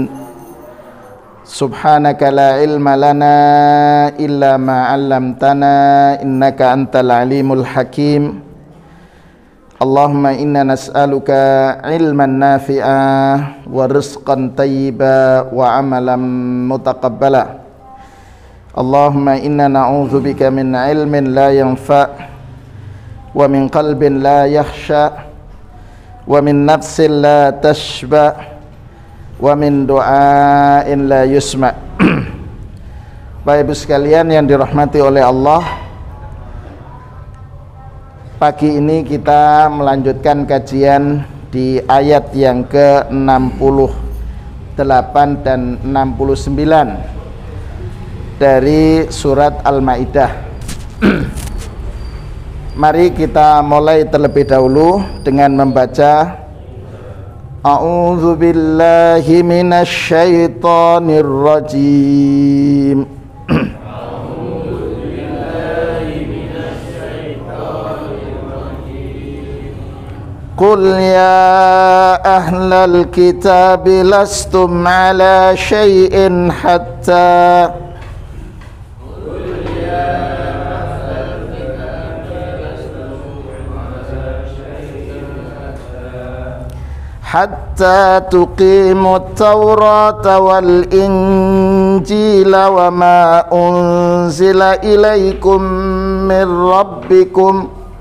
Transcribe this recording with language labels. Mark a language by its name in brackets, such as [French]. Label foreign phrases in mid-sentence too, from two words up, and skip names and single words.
[Arabic] سبحانك لا علم لنا إلا ما علمتنا إنك أنت العليم الحكيم. اللهم إنا نسألك علما نافعا ورزقا طيبا وعملا متقبلا. اللهم إنا نعوذ بك من علم لا ينفع ومن قلب لا يخشع ومن نفس لا تشبع ومن دعاء لا يسمع'. [Indonesian] Bapak Ibu sekalian yang dirahmati oleh Allah, pagi ini kita melanjutkan kajian di ayat yang ke-68 dan 69 dari surat Al-Maidah. Mari kita mulai terlebih dahulu dengan membaca [Arabic] أعوذ بالله من الشيطان الرجيم. قل يا أهل الكتاب لستم على شيء حتى حتى تقيموا التوراة والإنجيل وما أنزل إليكم من ربكم